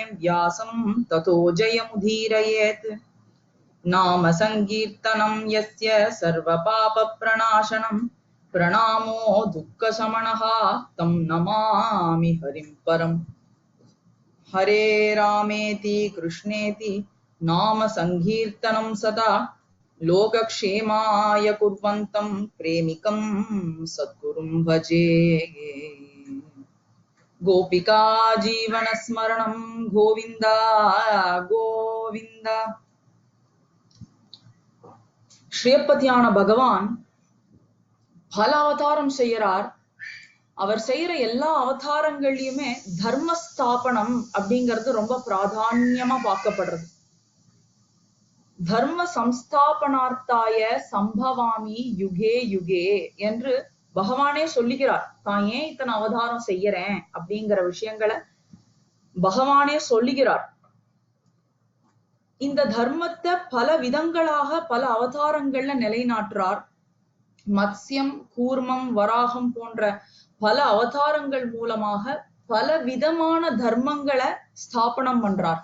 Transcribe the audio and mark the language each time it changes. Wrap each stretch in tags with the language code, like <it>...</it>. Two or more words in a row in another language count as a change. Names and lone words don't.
<sa>व्यासं ततो जयमुदीरयेत् नाम संकीर्तनं यस्य सर्वपापप्रणाशनं प्रणामो दुःखशमनः तं नमामि हरिं परम् हरे रामेति कृष्णेति नाम संकीर्तनं सदा लोकक्षेमाय कुर्वन्तं प्रेमिकं सद्गुरुं भजे गोपिका जीवनस्मरणं गोविन्द गोविन्द</sa> <ta>ஸ்ரீயப்பதியான பகவான் பல அவதாரம் செய்யறார். அவர் செய்யற எல்லா அவதாரங்கள்லயுமே தர்மஸ்தாபனம் அப்படிங்கிறது ரொம்ப பிராதான்யமா பார்க்கப்படுறது.</ta> <sa>धर्म संस्थापनार्थाय सम्भवामि युगे युगे</sa> <ta>என்று பகவானே சொல்லுகிறார். தான் ஏன் இத்தனை அவதாரம் செய்யறேன் அப்படிங்கிற விஷயங்களை பகவானே சொல்லுகிறார். இந்த தர்மத்தை பல விதங்களாக பல அவதாரங்கள்ல நிலைநாட்டுறார். மத்ஸ்யம், கூர்மம், வராகம் போன்ற பல அவதாரங்கள் மூலமாக பல விதமான தர்மங்களை ஸ்தாபனம் பண்றார்.</ta>